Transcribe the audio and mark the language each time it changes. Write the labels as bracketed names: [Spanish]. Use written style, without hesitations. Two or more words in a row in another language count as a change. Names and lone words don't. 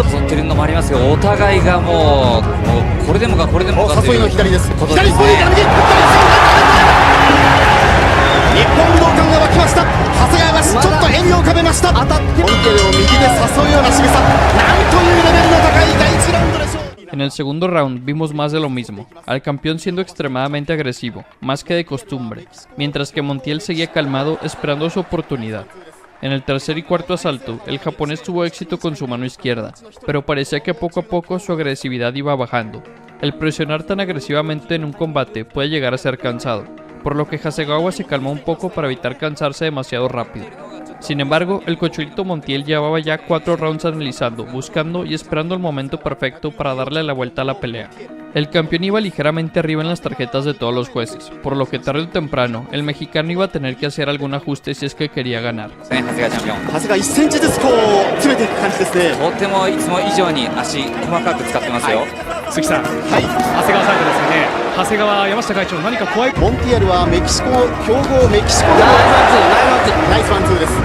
[Japanese] 取ってるのもありますけど、お互いがもうこれでもかこれでもかという誘いの左です。ことですね。左ボディから右、日本武道館が沸きました。長谷川がちょっと笑みを浮かべました。当たってモンテルを右で誘うような仕草、なんというレベルの高い第1ラウンドでしょう。 [Spanish] En el segundo round vimos más de lo mismo, al campeón siendo extremadamente agresivo, más que de costumbre, mientras que Montiel seguía calmado esperando su oportunidad. En el tercer y cuarto asalto, el japonés tuvo éxito con su mano izquierda, pero parecía que poco a poco su agresividad iba bajando. El presionar tan agresivamente en un combate puede llegar a ser cansado, por lo que Hasegawa se calmó un poco para evitar cansarse demasiado rápido. Sin embargo, el Cochulito Montiel llevaba ya 4 rounds analizando, buscando y esperando el momento perfecto para darle la vuelta a la pelea. El campeón iba ligeramente arriba en las tarjetas de todos los jueces, por lo que tarde o temprano, el mexicano iba a tener que hacer algún ajuste si es que quería ganar. [Japanese] 長谷川1センチずつこう詰めていく感じですね。とてもいつも以上に足細かく使ってますよ。鈴木さん、長谷川サイドですよね。長谷川、山下会長、何か怖い。モンティエルはメキシコ強豪メキシコで [English] nice one two [Japanese] です。